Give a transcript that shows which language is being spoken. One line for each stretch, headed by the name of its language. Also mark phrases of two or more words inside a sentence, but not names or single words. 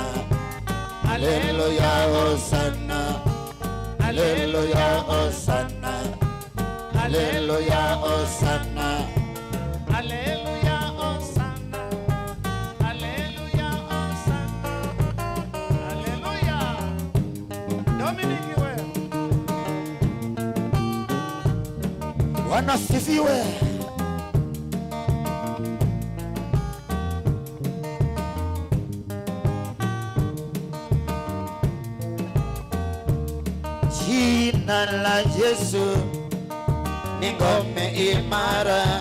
Latin: Alleluia Hosanna. Alleluia Hosanna. Alleluia Hosanna. Alleluia Hosanna. Alleluia Hosanna. Alleluia Dominic we
Swahili: Wanasifiwe. Jina la Yesu ni ngome imara.